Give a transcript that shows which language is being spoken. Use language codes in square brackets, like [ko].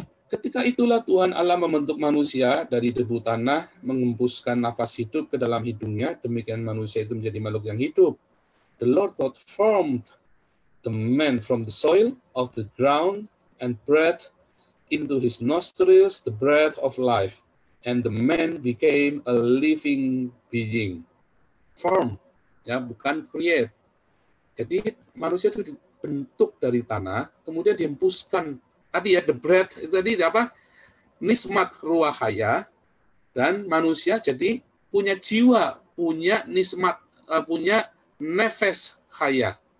[id] Ketika itulah Tuhan Allah membentuk manusia dari debu tanah, mengembuskan nafas hidup ke dalam hidungnya, demikian manusia itu menjadi makhluk yang hidup. [en] The Lord God formed the man from the soil of the ground and breathed into his nostrils the breath of life, and the man became a living being. [id] Form, ya, bukan create. Jadi manusia itu dibentuk dari tanah, kemudian dihembuskan. Tadi ya, the breath, itu tadi apa? Nismat ruah haya, dan manusia jadi punya jiwa, punya nismat, punya nefes haya.